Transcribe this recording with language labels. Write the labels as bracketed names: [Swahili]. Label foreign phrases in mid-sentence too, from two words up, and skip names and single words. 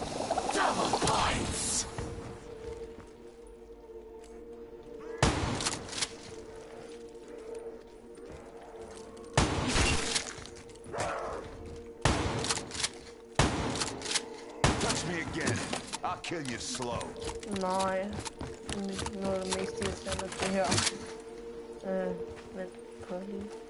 [English] Double points! Touch me again. I'll kill you slow. [Danish] Nej. Noget af det mest irriterende det her. Vent, prøv lige.